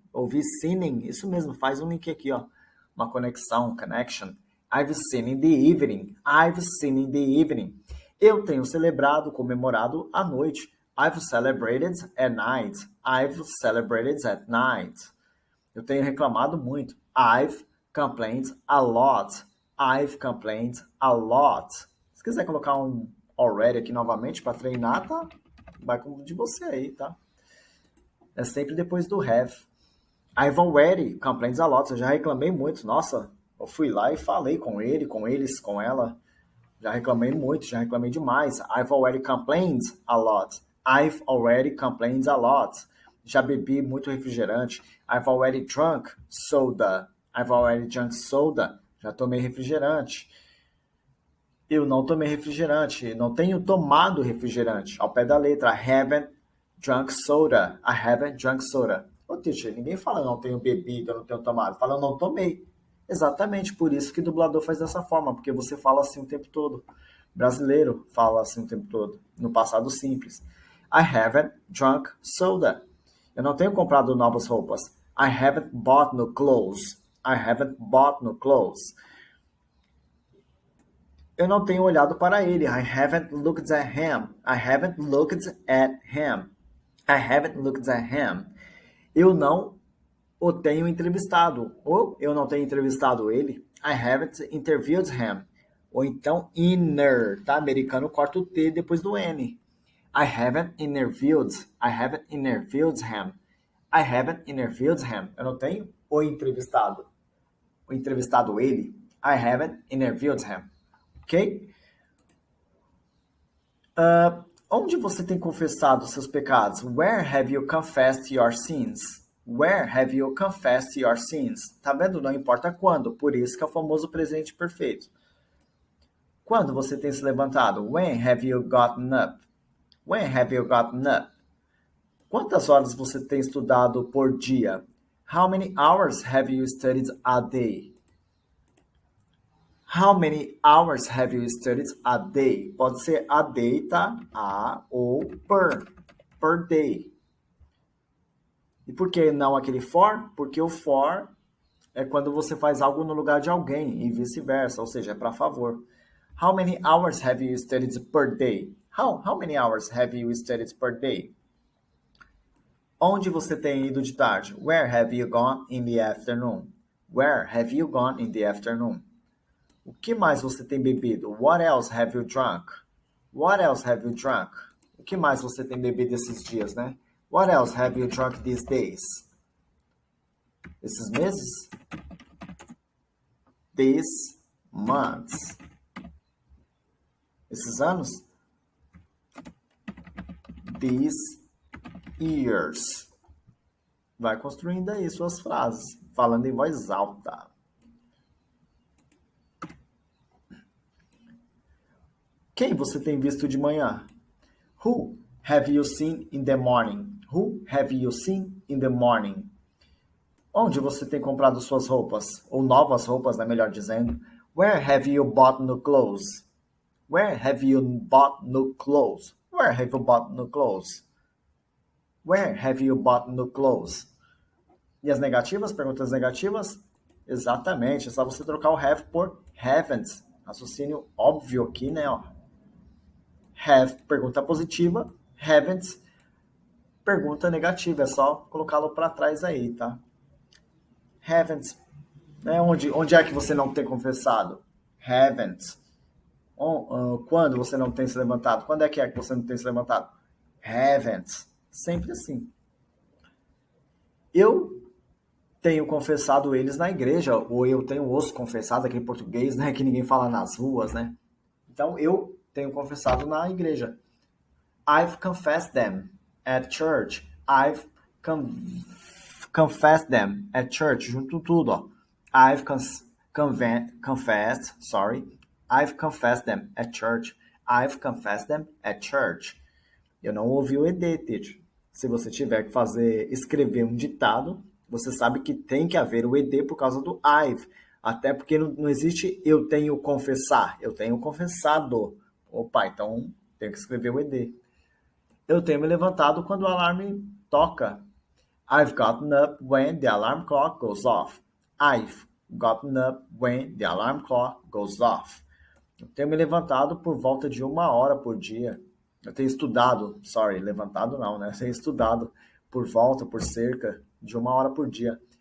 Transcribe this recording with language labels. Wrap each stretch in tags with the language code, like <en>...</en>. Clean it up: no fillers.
<pt>Ouvi sinning, isso mesmo, faz um link aqui, ó. Uma conexão, connection.</pt> <en>I've seen in the evening. I've seen in the evening.</en> <pt>Eu tenho celebrado, comemorado à noite.</pt> <en>I've celebrated at night. I've celebrated at night.</en> <pt>Eu tenho reclamado muito.</pt> <en>I've complained a lot. I've complained a lot.</en> <pt>Se quiser colocar um already aqui novamente para treinar, tá? Vai com de você aí, tá? É sempre depois do have.</pt> <en>I've already complained a lot.</en> <pt>Eu já reclamei muito. Nossa, eu fui lá e falei com ele, com eles, com ela. Já reclamei muito, já reclamei demais.</pt> <en>I've already complained a lot. I've already complained a lot.</en> <pt>Já bebi muito refrigerante.</pt> <en>I've already drunk soda. I've already drunk soda.</en> <pt>Já tomei refrigerante. Eu não tomei refrigerante. Não tenho tomado refrigerante. Ao pé da letra.</pt> <en>I haven't drunk soda. I haven't drunk soda.</en> <pt>Ô, teacher, ninguém fala não tenho bebido, eu não tenho tomado. Fala eu não tomei. Exatamente, por isso que o dublador faz dessa forma, porque você fala assim o tempo todo. Brasileiro fala assim o tempo todo, no passado simples.</pt> <en>I haven't drunk soda.</en> <pt>Eu não tenho comprado novas roupas.</pt> <en>I haven't bought new clothes. I haven't bought new clothes.</en> <pt>Eu não tenho olhado para ele.</pt> <en>I haven't looked at him. I haven't looked at him. I haven't looked at him.</en> <pt>Eu não o tenho entrevistado. Ou eu não tenho entrevistado ele.</pt> <en>I haven't interviewed him.</en> <pt>Ou então inner, tá? Americano corta o T depois do N.</pt> <en>I haven't interviewed. I haven't interviewed him. I haven't interviewed him.</en> <pt>Eu não tenho o entrevistado. O entrevistado ele.</pt> <en>I haven't interviewed him. Ok?</en> <pt>Onde você tem confessado seus pecados?</pt> <en>Where have you confessed your sins? Where have you confessed your sins?</en> <pt>Tá vendo? Não importa quando. Por isso que é o famoso presente perfeito. Quando você tem se levantado?</pt> <en>When have you gotten up? When have you gotten up?</en> <pt>Quantas horas você tem estudado por dia?</pt> <en>How many hours have you studied a day? How many hours have you studied a day?</en> <pt>Pode ser a day, tá? A ou per day. E por que não aquele for? Porque o for é quando você faz algo no lugar de alguém e vice-versa, ou seja, é para favor.</pt> <en>How many hours have you studied per day? How many hours have you studied per day?</en> <pt>Onde você tem ido de tarde?</pt> <en>Where have you gone in the afternoon? Where have you gone in the afternoon?</en> <pt>O que mais você tem bebido?</pt> <en>What else have you drunk? What else have you drunk?</en> <pt>O que mais você tem bebido esses dias, né?</pt> <en>What else have you drunk these days?</en> <pt>Esses meses?</pt> <en>These months.</en> <pt>Esses anos?</pt> <en>These years.</en> <pt>Vai construindo aí suas frases, falando em voz alta. Quem você tem visto de manhã?</pt> <en>Who have you seen in the morning? Who have you seen in the morning?</en> <pt>Onde você tem comprado suas roupas? Ou novas roupas, né, melhor dizendo.</pt> <en>Where have you bought new clothes? Where have you bought new clothes? Where have you bought new clothes? Where have you bought new clothes?</en> <pt>E as negativas? Perguntas negativas? Exatamente, é só você trocar o have por haven't. Raciocínio óbvio aqui, né? Ó. Have, pergunta positiva. Haven't, pergunta negativa. É só colocá-lo para trás aí, tá? Haven't. Né? Onde é que você não tem confessado? Haven't. Quando você não tem se levantado? Quando é que você não tem se levantado? Haven't. Sempre assim. Eu tenho confessado eles na igreja, ou eu tenho os confessado aqui em português, né? Que ninguém fala nas ruas, né? Então, eu tenho confessado na igreja.</pt> <en>I've confessed them at church. I've confessed them at church.</en> <pt>Junto tudo, ó.</pt> <en>I've confessed, sorry. I've confessed them at church. I've confessed them at church.</en> <pt>Eu não ouvi o ED, teacher. Se você tiver que escrever um ditado, você sabe que tem que haver o ED por causa do I've. Até porque não existe eu tenho confessar. Eu tenho confessado. Opa, então tenho que escrever o ED. Eu tenho me levantado quando o alarme toca.</pt> <en>I've gotten up when the alarm clock goes off. I've gotten up when the alarm clock goes off.</en> <pt>Eu tenho me levantado por volta de 1 hora por dia. Eu tenho estudado, levantado não, né? Eu tenho estudado por cerca de 1 hora por dia.</pt>